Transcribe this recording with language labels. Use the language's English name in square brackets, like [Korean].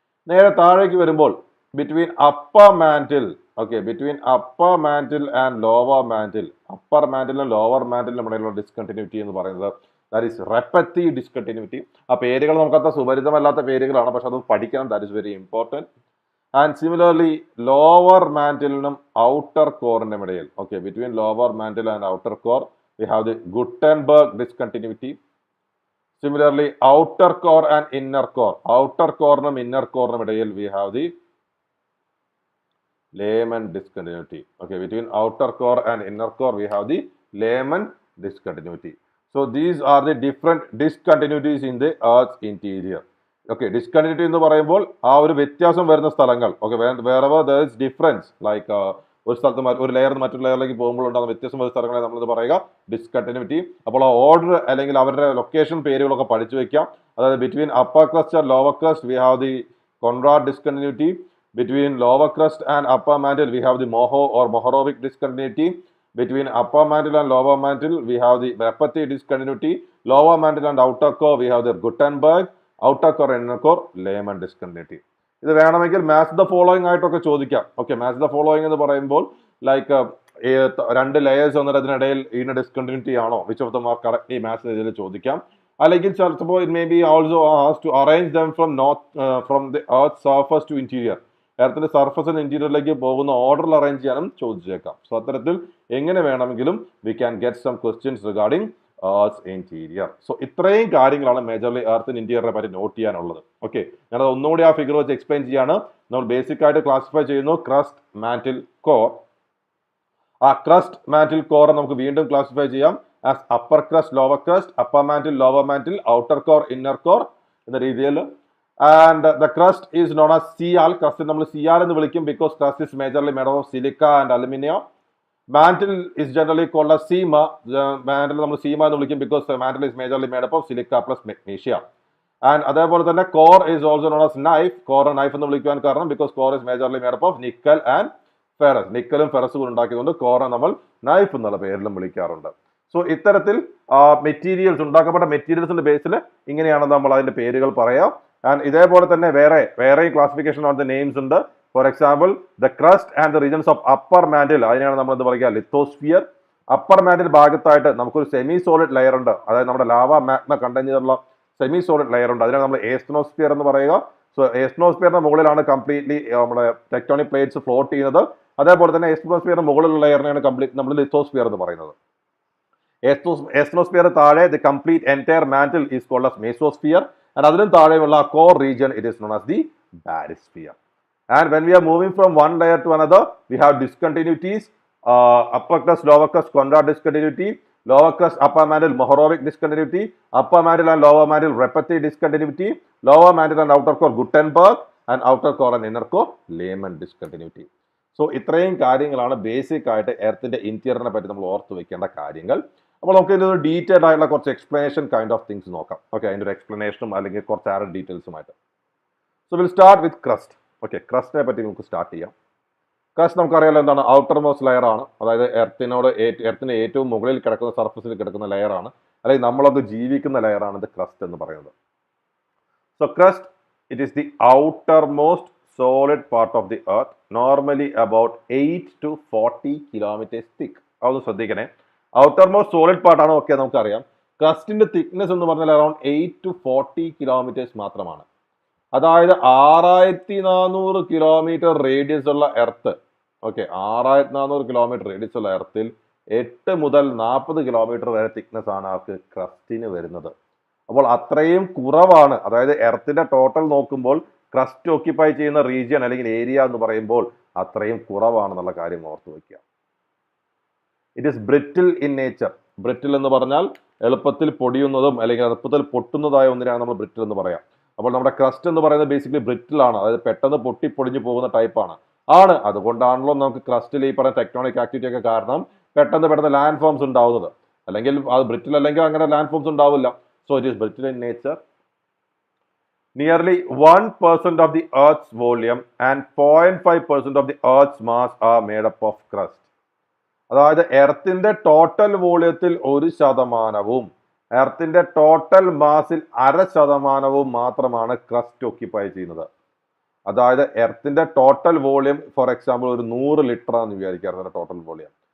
[Malayalam] നേരെ താഴേക്ക് വരുമ്പോൾ between upper mantle, okay, [English] between upper mantle and lower mantle, [Malayalam] upper മാന്റിലും lower മാന്റിലും ഇടയിലുള്ള ഡിസ്കണ്ടിന്യൂറ്റി എന്ന് പറയുന്നത് [English] That is repetitive discontinuity. [Malayalam] ആ പേരുകൾ നമുക്കത്ര സുപരിചിതമല്ലാത്ത പേരുകളാണ്, പക്ഷെ അത് പഠിക്കണം, [English] That is very important. [Malayalam] And similarly lower മാന്റിലിനും outer കോറിനും ഇടയിൽ, okay, [English] Between lower mantle and outer core we have the Gutenberg discontinuity. Similarly, outer core and inner core. Outer core and inner core we have the layman discontinuity. Okay, between outer core and inner core, we have the layman discontinuity. So these are the different discontinuities in the Earth's interior. [Malayalam] Okay, discontinuity എന്ന് പറയുമ്പോൾ ആ ഒരു വ്യത്യാസം വരുന്ന സ്ഥലങ്ങൾ. [English] Okay, wherever there is difference, like [Malayalam] ഒരു സ്ഥലത്ത് ഒരു ലെയർ മറ്റൊരു ലെയറിലേക്ക് പോകുമ്പോൾ ഉണ്ടാകുന്ന വ്യത്യാസം വരുന്ന സ്ഥലങ്ങളെ നമ്മൾ പറയുക ഡിസ്കണ്ടിന്യൂറ്റി. അപ്പോൾ ആ ഓർഡർ അല്ലെങ്കിൽ അവരുടെ ലൊക്കേഷൻ പേരുകളൊക്കെ പഠിച്ചു വെക്കാം. അതായത് [English] Between upper crust and lower crust we have the Conrad discontinuity. Between lower crust and upper mantle, we have the Moho or Mohorovic discontinuity. Between upper mantle and lower mantle, we have the Repetty discontinuity. Lower mantle and outer core, we have the Gutenberg. Outer core and inner core, Lehman discontinuity. [Malayalam] ഇത് വേണമെങ്കിൽ match the following ആയിട്ടൊക്കെ ചോദിക്കാം. Okay, match the following എന്ന് പറയുമ്പോൾ like രണ്ട് layers വന്നിട്ട് അതിനിടയിൽ ഇതിന് ഡിസ്കണ്ടിന്യൂറ്റി ആണോ, [English] which of the mark correctly [Malayalam] match ചെയ്തതിൽ ചോദിക്കാം. അല്ലെങ്കിൽ ചിലപ്പോൾ [English] It may be also asked to arrange them from the earth surface to interior. [Malayalam] എർത്തിന്റെ സർഫസിന് ഇന്റീരിയറിലേക്ക് പോകുന്ന ഓർഡറിൽ അറേഞ്ച് ചെയ്യാനും ചോദിച്ചേക്കാം. സോ അത്തരത്തിൽ എങ്ങനെ വേണമെങ്കിലും [English] We can get some questions regarding earth interior. [Malayalam] So ഇത്രയും കാര്യങ്ങളാണ് മേജർലി എർത്ത് ഇന്റീരിയറെ പറ്റി നോട്ട് ചെയ്യാനുള്ളത്. ഓക്കെ, ഞാനത് ഒന്നുകൂടി ആ ഫിഗർ വെച്ച് എക്സ്പ്ലെയിൻ ചെയ്യാണ്. നമ്മൾ ബേസിക് ആയിട്ട് ക്ലാസിഫൈ ചെയ്യുന്നു ക്രസ്റ്റ്, മാന്റിൽ, കോർ. ആ ക്രസ്റ്റ്, മാന്റിൽ, കോർ നമുക്ക് വീണ്ടും ക്ലാസിഫൈ ചെയ്യാം [English] as upper crust, lower crust, upper mantle, lower mantle, outer core, inner core [Malayalam] എന്ന രീതിയിൽ. [English] And the crust is known as CR. Crust [Malayalam] നമ്മൾ CR എന്ന് വിളിക്കും [English] because crust is majorly made of silica and aluminium. Mantle is generally called as SEMA. Mantle [Malayalam] നമ്മൾ SEMA എന്ന് വിളിക്കും [English] because mantle is majorly made up of silica plus magnesium. And [Malayalam] അതേപോലെ തന്നെ [English] core is also known as knife. Core knife [Malayalam] എന്ന് വിളിക്കുവാൻ കാരണം [English] because core is majorly made up of nickel and ferrous. [Malayalam] നിക്കലും ഫെറസും ഉണ്ടാക്കിയതുകൊണ്ട് core നമ്മൾ knife എന്നുള്ള പേരിലും വിളിക്കാറുണ്ട്. So ഇത്തരത്തിൽ മെറ്റീരിയൽസ്, ഉണ്ടാക്കപ്പെട്ട മെറ്റീരിയൽസിന്റെ ബേസിൽ ഇങ്ങനെയാണ് നമ്മൾ അതിന്റെ പേരുകൾ പറയാം. ആൻഡ് ഇതേപോലെ തന്നെ വേറെ ക്ലാസിഫിക്കേഷൻ ഓഫ് ദ നെയിംസ് ഉണ്ട്. [English] for example the crust and the regions of upper mantle, [Malayalam] അതിനാണ് നമ്മൾ എന്ത് പറയുക, ലിത്തോസ്ഫിയർ. അപ്പർ മാന്റിൽ ഭാഗത്തായിട്ട് നമുക്കൊരു സെമി സോളിഡ് ലെയർ ഉണ്ട്, അതായത് നമ്മുടെ ലാവ മാഗ്മ കണ്ടെയ്ൻ ചെയ്തിട്ടുള്ള സെമി സോളിഡ് ലെയർ ഉണ്ട്, അതിനാണ് നമ്മൾ എസ്തനോസ്ഫിയർ എന്ന് പറയുക. സോ എസ്തനോസ്ഫിയറിന്റെ മുകളിലാണ് കംപ്ലീറ്റ്ലി നമ്മുടെ ടെക്ടോണിക് പ്ലേറ്റ്സ് ഫ്ലോട്ട് ചെയ്യുന്നത്. അതേപോലെ തന്നെ എസ്തനോസ്ഫിയറിന്റെ മുകളിലുള്ള ലെയറിനെയാണ് കംപ്ലീറ്റ് നമ്മൾ ലിത്തോസ്ഫിയർ എന്ന് പറയുന്നത്. എസ്തനോസ്ഫിയർ താഴെ [English] The complete entire mantle is called as mesosphere. And [Malayalam] അതിനും താഴെയുള്ള [English] core region, it is known as the barysphere. And when we are moving from one layer to another, we have discontinuities. Upper crust, lower crust, Conrad discontinuity. Lower crust, upper mantle, Mohorovic discontinuity. Upper mantle and lower mantle, Repetty discontinuity. Lower mantle and outer core, Gutenberg. And outer core and inner core, Lehman discontinuity. [Malayalam] So ഇത്രയും കാര്യങ്ങളാണ് basic ആയിട്ട് എർത്തിന്റെ ഇന്റീരിയറിനെ പറ്റി നമ്മൾ ഓർത്ത് വെക്കേണ്ട കാര്യങ്ങൾ. അപ്പോൾ നമുക്ക് ഇതിൻ്റെ ഒരു ഡീറ്റെയിൽഡ് ആയിട്ടുള്ള കുറച്ച് എക്സ്പ്ലനേഷൻ കൈൻഡ് ഓഫ് തിങ്സ് നോക്കാം. ഓക്കെ, അതിൻ്റെ ഒരു എക്സ്പ്ലനേഷനും അല്ലെങ്കിൽ കുറച്ച് add ഡീറ്റെയിൽസുമായിട്ട്. [English] So will start with crust. [Malayalam] Okay, ക്രസ്റ്റിനെ പറ്റി നമുക്ക് സ്റ്റാർട്ട് ചെയ്യാം. ക്രസ്റ്റ് നമുക്കറിയാലോ എന്താണ്, ഔട്ടർ മോസ്റ്റ് ലെയർ ആണ്. അതായത് എർത്തിന് ഏറ്റവും മുകളിൽ കിടക്കുന്ന സർഫസിൽ കിടക്കുന്ന ലെയർ ആണ്, അല്ലെങ്കിൽ നമ്മളത് ജീവിക്കുന്ന ലെയർ ആണ് ഇത് ക്രസ്റ്റ് എന്ന് പറയുന്നത്. [English] So crust, it is the outermost solid part of the earth, normally about 8 to 40 kilometers thick. [Malayalam] അതൊന്ന് ശ്രദ്ധിക്കണേ, ഔട്ടർ മോസ്റ്റ് സോളിഡ് പാർട്ട് ആണ്. ഓക്കെ, നമുക്കറിയാം ക്രസ്റ്റിന്റെ തിക്നെസ് എന്ന് പറഞ്ഞാൽ അറൌണ്ട് 8 to 40 കിലോമീറ്റേഴ്സ് മാത്രമാണ്. അതായത് 6400 കിലോമീറ്റർ റേഡിയസ് ഉള്ള എർത്ത്. ഓക്കെ, 6400 കിലോമീറ്റർ റേഡിയസ് ഉള്ള എർത്തിൽ 8 മുതൽ 40 കിലോമീറ്റർ വരെ തിക്നെസ് ആണ് അവർക്ക് ക്രസ്റ്റിന് വരുന്നത്. അപ്പോൾ അത്രയും കുറവാണ്. അതായത് എർത്തിന്റെ ടോട്ടൽ നോക്കുമ്പോൾ ക്രസ്റ്റ് ഓക്യുപ്പൈ ചെയ്യുന്ന റീജിയൻ അല്ലെങ്കിൽ ഏരിയ എന്ന് പറയുമ്പോൾ അത്രയും കുറവാണെന്നുള്ള കാര്യം ഓർത്ത് വയ്ക്കുക. [English] It is brittle in nature. [Malayalam] ബ്രിറ്റിൽ എന്ന് പറഞ്ഞാൽ എളുപ്പത്തിൽ പൊടിയുന്നതും അല്ലെങ്കിൽ എളുപ്പത്തിൽ പൊട്ടുന്നതായ ഒന്നിനാണ് നമ്മൾ ബ്രിറ്റിൽ എന്ന് പറയാം. അപ്പോൾ നമ്മുടെ ക്രസ്റ്റ് എന്ന് പറയുന്നത് ബേസിക്കലി ബ്രിറ്റിൽ ആണ്, അതായത് പെട്ടെന്ന് പൊട്ടിപ്പൊടിഞ്ഞു പോകുന്ന ടൈപ്പാണ്. അതുകൊണ്ടാണല്ലോ നമുക്ക് ക്രസ്റ്റിൽ ഈ പറയുന്ന ടെക്ടോണിക് ആക്ടിവിറ്റി ഒക്കെ കാരണം പെട്ടെന്ന് ലാൻഡ് ഫോംസ് ഉണ്ടാവുന്നത്. അല്ലെങ്കിൽ അത് ബ്രിറ്റിൽ അല്ലെങ്കിൽ അങ്ങനെ ലാൻഡ് ഫോംസ് ഉണ്ടാവില്ല. [English] So it is brittle in nature. Nearly 1% of the Earth's volume and 0.5% of the Earth's mass are made up of crust. [Malayalam] അതായത് എർത്തിന്റെ ടോട്ടൽ വോളിയത്തിൽ 1%, എർത്തിന്റെ ടോട്ടൽ മാസിൽ 0.5% മാത്രമാണ് ക്രസ്റ്റ് ഓക്യുപ്പൈ ചെയ്യുന്നത്. അതായത് എർത്തിന്റെ ടോട്ടൽ വോളിയം ഫോർ എക്സാമ്പിൾ ഒരു 100 ലിറ്റർ ആണെന്ന് വിചാരിക്കുക, എർത്തിന്റെ total volume.